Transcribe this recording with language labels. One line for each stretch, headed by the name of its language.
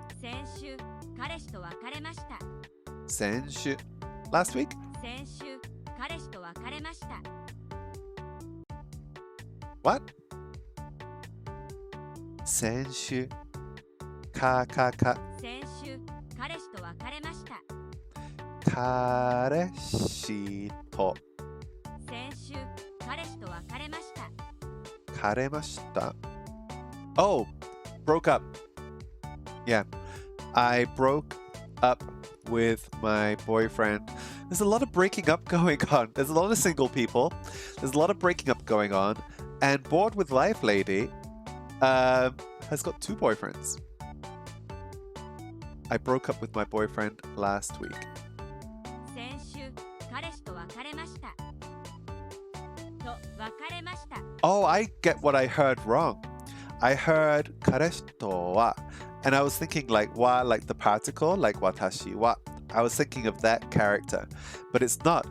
Japanese: 先週、彼氏と別れました。
English: 先週 Last week?
Japanese: 先週、彼氏と別れました。
English: What?
Japanese: 先週先週、彼氏と別れました。彼氏と先週、彼氏と別れました。
English: 別れました.Oh, broke up. Yeah, I broke up with my boyfriend. There's a lot of breaking up going on. There's a lot of single people. There's a lot of breaking up going on. And Bored with Life Lady has got 2 boyfriends. I broke up with my boyfriend last week.
Japanese: 先週、彼氏と別れました。と、別れました。
English: Oh, I get what I heard wrong. I heard 彼氏とは and I was thinking like wa, like the particle, like watashi wa. I was thinking of that character, but it's not.